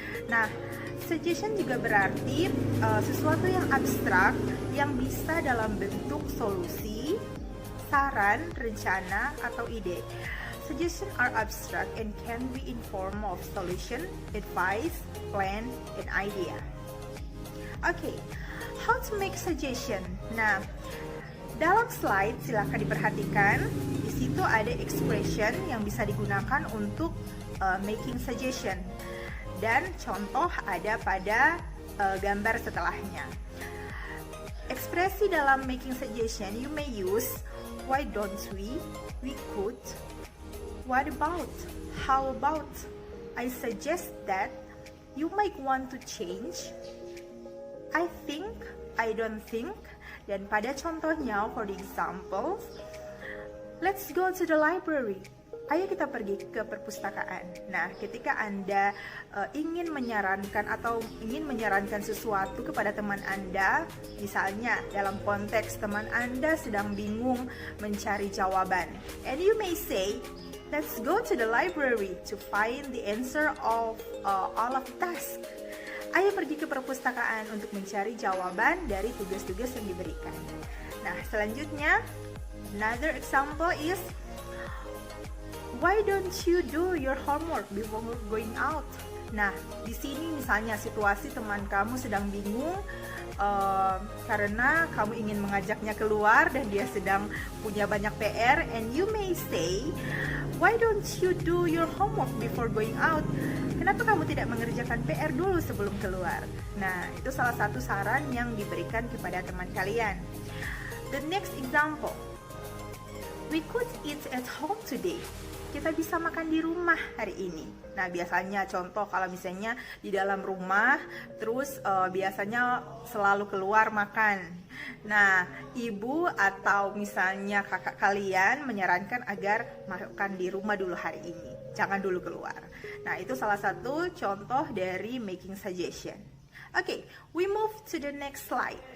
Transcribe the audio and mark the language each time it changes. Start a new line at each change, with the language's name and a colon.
Indonesian: Nah, suggestion juga berarti sesuatu yang abstrak yang bisa dalam bentuk solusi, saran, rencana, atau ide.
English: Suggestions are abstract and can be in form of solution, advice, plan, and idea. Okay, how to make suggestion?
Indonesian: Nah, dalam slide silakan diperhatikan. Di situ ada expression yang bisa digunakan untuk making suggestion. Dan contoh ada pada gambar setelahnya. Ekspresi dalam
English: making suggestion you may use why don't we could, what about, how about, I suggest that, you might want to change, I think, I don't think.
Indonesian: Dan pada contohnya,
English: for the example, let's go to the library.
Indonesian: Ayo kita pergi ke perpustakaan. Nah, ketika Anda ingin menyarankan sesuatu kepada teman Anda, misalnya dalam konteks teman Anda sedang bingung mencari jawaban,
English: and you may say, let's go to the library to find the answer of all of task.
Indonesian: Ayo pergi ke perpustakaan untuk mencari jawaban dari tugas-tugas yang diberikan. Nah, selanjutnya,
English: another example is, why don't you do your homework before going out?
Indonesian: Nah, di sini misalnya situasi teman kamu sedang bingung karena kamu ingin mengajaknya keluar dan dia sedang punya banyak PR,
English: and you may say, why don't you do your homework before going out?
Indonesian: Kenapa kamu tidak mengerjakan PR dulu sebelum keluar? Nah, itu salah satu saran yang diberikan kepada teman kalian.
English: The next example, we could eat at home today.
Indonesian: Kita bisa makan di rumah hari ini. Nah, biasanya contoh kalau misalnya di dalam rumah, terus biasanya selalu keluar makan. Nah, ibu atau misalnya kakak kalian menyarankan agar makan di rumah dulu hari ini, jangan dulu keluar. Nah, itu salah satu contoh dari making suggestion.
English: Okay, we move to the next slide.